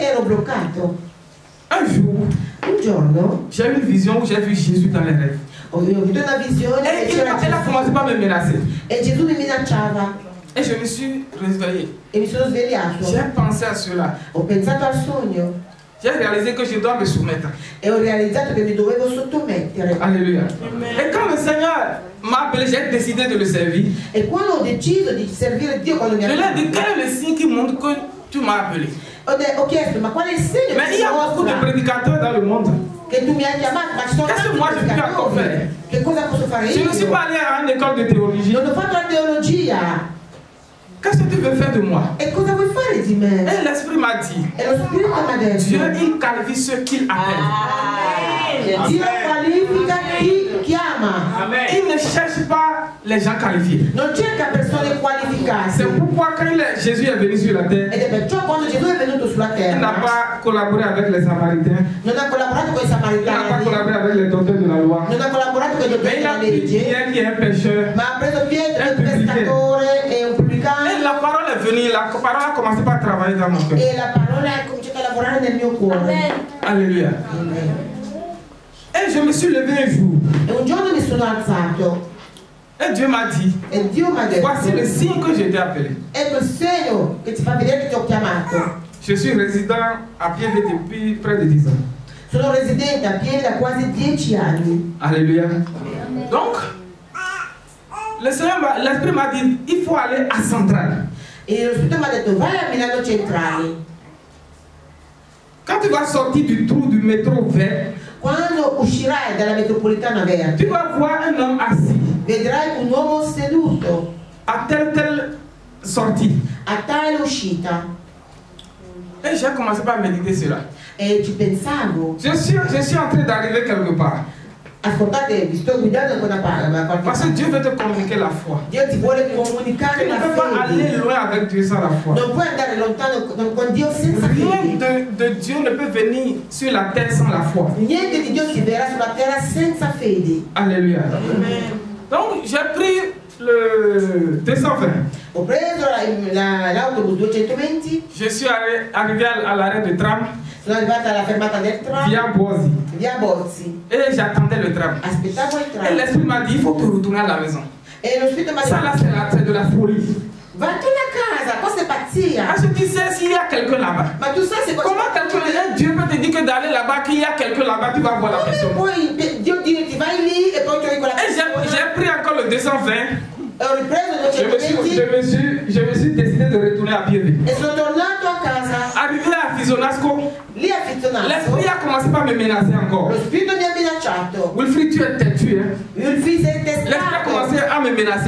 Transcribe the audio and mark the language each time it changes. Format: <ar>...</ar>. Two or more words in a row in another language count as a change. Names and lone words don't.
<it>bloccato.</it> <fr>Un jour,</fr> <it>Un giorno,</it> <fr>j'ai eu une vision où j'ai vu Jésus dans les rêves.</fr> <it>ho avuto una visione</it> <fr>Et</fr> <it>e</it> <fr>il</fr> <it>c'era</it> <fr>a commencé par me menacer.</fr> <it>E Gesù mi minacciava.</it> <fr>Et je me suis réveillé.</fr> <it>E mi sono svegliato.</it> <fr>J'ai pensé à cela.</fr> <it>Ho pensato al sogno.</it> <fr>J'ai réalisé que je dois me soumettre.</fr> <it>E ho realizzato che mi dovevo sottomettere.</it> <fr>Alléluia. Et quand le Seigneur m'a appelé, j'ai décidé de le servir.</fr> <it>E quando ho deciso di servire Dio, quando mi</it> <fr>Je</fr> <it>ha</it> <fr>lui ai dit, quel est le signe qui montre que tu m'as appelé?</fr> <it>ho chiesto, ma qual è il segno</it> <fr>Mais il y a beaucoup de prédicateurs dans le monde.</fr> <it>che tu mi hai chiamato? Ma ci sono</it> <fr>Qu'est-ce que moi je peux encore faire?</fr> <it>Che cosa posso fare</it> <fr>Je</fr> <it>io?</it> <fr>ne suis pas allé à une école de théologie.</fr> <it>Non ho fatto la teologia.</it> <fr>Qu'est-ce que tu veux faire de moi?</fr> <it>E cosa vuoi fare di me?</it> <fr>Et l'Esprit m'a dit,</fr> <it>E lo Spirito mi ha detto,</it> <fr>Dieu, il qualifie ceux qu'il appelle.</fr> <it>Dio qualifica chi chiama.</it> <fr>Il ne cherche pas les gens qualifiés.</fr> <it>Non cerca persone qualificate.</it> <fr>C'est pourquoi quand Jésus est venu sur la terre,</fr> <it>Ed è perciò quando Gesù è venuto sulla</it> <fr>il n'a</fr> <it>terra</it> <fr>pas collaboré avec les Samaritains,</fr> <it>non ha collaborato con i</it> <fr>il n'a pas</fr> <it>samaritani,</it> <fr>collaboré avec les docteurs de la loi.</fr> <it>non ha collaborato con i</it> <fr>Mais</fr> <it>dottori</it> <fr>il a</fr> <it>della</it> <fr>pris</fr> <it>legge,</it> <fr>Pierre qui est un pécheur.</fr> <it>ma ha preso Pietro,</it> <fr>Un</fr> <it>un pescatore e un</it> <fr>Et</fr> <it>pubblicano,</it> <fr>la parole est venue, la parole a commencé par travailler dans mon cœur.</fr> <it>e la parola ha cominciato a lavorare nel mio cuore.</it> <fr>Alléluia. Et je me suis levé un jour.</fr> <it>E un giorno mi sono alzato</it> <fr>Et Dieu m'a dit,</fr> <it>e Dio mi ha detto,</it> <fr>voici le signe que je t'ai appelé.</fr> <it>ecco il segno che ti fa vedere che ti ho chiamato.</it> <fr>Je suis résident à Pieve depuis près de 10 ans.</fr> <it>Sono residente a Pieve da quasi 10 anni.</it> <fr>Alléluia. Donc, le Seigneur, l'Esprit m'a dit, il faut aller à Centrale.</fr> <it>E lo Spirito mi ha detto, vai a Milano Centrale.</it> <fr>Quand tu vas sortir du trou du métro vert,</fr> <it>Quando uscirai dalla metropolitana verde,</it> <fr>tu vas voir un homme assis</fr> <it>vedrai un uomo seduto</it> <fr>à telle sortie.</fr> <it>a tale uscita.</it> <fr>Et j'ai commencé par méditer cela.</fr> <it>E ci pensavo,</it> <fr>Je suis en train d'arriver quelque part.</fr> <it>ascoltate, vi sto guidando da qualche</it> <fr>Parce que</fr> <it>parte.</it> <fr>Dieu veut te communiquer la foi.</fr> <it>Dio ti vuole comunicare</it> <fr>Tu ne</fr> <it>la</it> <fr>peux pas aller</fr> <it>fede.</it> <fr>loin avec Dieu sans la foi.</fr> <it>Non puoi andare lontano con Dio senza</it> <fr>Rien</fr> <it>fede.</it> <fr>de Dieu ne peut venir sur la terre sans la foi.</fr> <it>Niente di Dio si verrà sulla terra senza fede.</it> <fr>Alléluia. Donc j'ai pris le 220.</fr> <it>Ho preso l'autobus 220,</it> <fr>Je suis arrivé à l'arrêt de tram</fr> <it>sono arrivata alla fermata del tram,</it> <fr>via Boisi.</fr> <it>via Bozzi.</it> <fr>Et j'attendais le tram.</fr> <it>Aspettavo il</it> <fr>Et</fr> <it>tram.</it> <fr>l'Esprit m'a dit, il faut te retourner à la maison.</fr> <it>E lo Spirito mi ha</it> <fr>Ça là,</fr> <it>detto,</it> <fr>c'est de la folie.</fr> <it>vattene a casa, questa è pazzia.</it> <fr>Ah, je dis, c'est s'il y a quelqu'un là-bas.</fr> <it>Ma tu sai se</it> <fr>Comment quelqu'un, Dieu peut te dire que d'aller là-bas, qu'il y a quelqu'un là-bas, tu vas voir la personne.</fr> <it>Come puoi Dio dire ti vai lì e poi trovi quella</it> <fr>Et j'ai pris encore le 220.</fr> <it>E ho ripreso il 220</it> <fr>Je me suis décidé de retourner à Pieve.</fr> <it>e sono tornato a casa.</it> <fr>Arrivé à Fisonasco,</fr> <it>Lì a Fittonato</it> <fr>l'Esprit a commencé par me menacer encore.</fr> <it>lo Spirito mi ha minacciato.</it> <fr>Wilfried, tu es têtu, hein?</fr> <it>Il figlio è</it> <fr>L'Esprit a</fr> <it>testato.</it> <fr>commencé à me menacer.</fr>